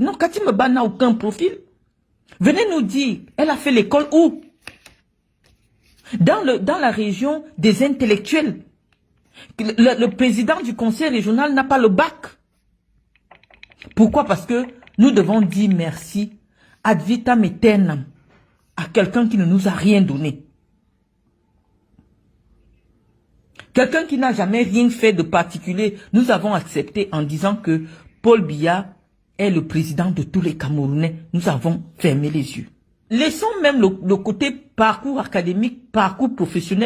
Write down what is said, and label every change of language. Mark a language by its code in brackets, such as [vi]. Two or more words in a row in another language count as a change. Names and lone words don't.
[fr] Non, Kati Meba n'a aucun profil. Venez nous dire, elle a fait l'école où? Dans la région des intellectuels. Le président du conseil régional n'a pas le bac. Pourquoi? Parce que nous devons dire merci [la] ad vitam aeternam [fr] à quelqu'un qui ne nous a rien donné. Quelqu'un qui n'a jamais rien fait de particulier, nous avons accepté en disant que Paul Biya est le président de tous les Camerounais. Nous avons fermé les yeux. Laissons même le côté parcours académique, parcours professionnel.